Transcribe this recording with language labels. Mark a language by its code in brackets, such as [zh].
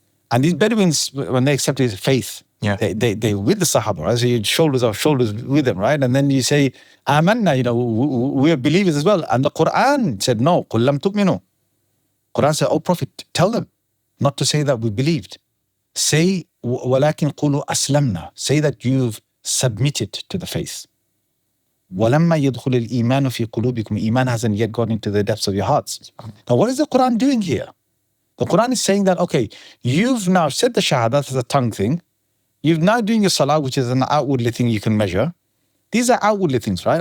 [en] And these Bedouins, when they accepted faith, they with the Sahaba, right? So you shoulders of shoulders with them, right? And then you say, Amanna, we are believers as well. And the Quran said, no, [ar] قُلْ لَمْ تُؤْمِنُوا. [en] Quran said, oh Prophet, tell them not to say that we believed. Say, [ar] وَلَكِنْ قُولُوا أَسْلَمْنَا. [en] Say that you've submitted to the faith. [ar] وَلَمَّا يَدْخُلِ الْإِيمَانُ فِي قُلُوبِكُمْ. [en] Iman hasn't yet gone into the depths of your hearts. Now, what is the Quran doing here? The Quran is saying that, okay, you've now said the Shahada, that's a tongue thing. You've now doing your Salah, which is an outwardly thing you can measure. These are outwardly things, right?